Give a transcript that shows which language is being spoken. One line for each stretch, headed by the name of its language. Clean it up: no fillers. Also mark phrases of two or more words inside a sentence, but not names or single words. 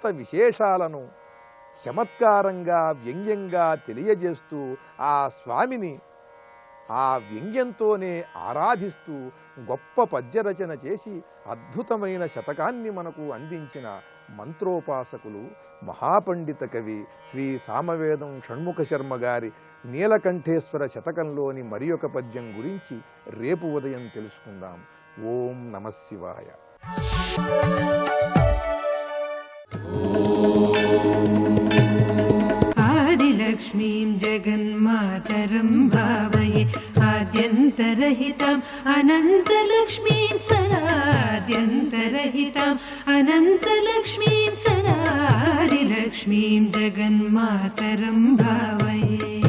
Telugu: విశేషాలను చమత్కారంగా వ్యంగ్యంగా తెలియజేస్తూ ఆ స్వామిని ఆ వ్యంగ్యంతోనే ఆరాధిస్తూ గొప్ప పద్యరచన చేసి అద్భుతమైన శతకాన్ని మనకు అందించిన మంత్రోపాసకులు మహాపండిత కవి శ్రీ సామవేదం షణ్ముఖ శర్మ గారి నీలకంఠేశ్వర శతకంలోని మరి ఒక పద్యం గురించి రేపు ఉదయం తెలుసుకుందాం.
Sanskrit: ఓం నమః శివాయ. आदिलक्ष्मीं जगन्मातरं भावये आद्यन्तरहिताम् अनन्तलक्ष्मीं सदाद्यन्तरहिताम् अनन्तलक्ष्मीं सदा आदिलक्ष्मीं जगन्मातरं भावये.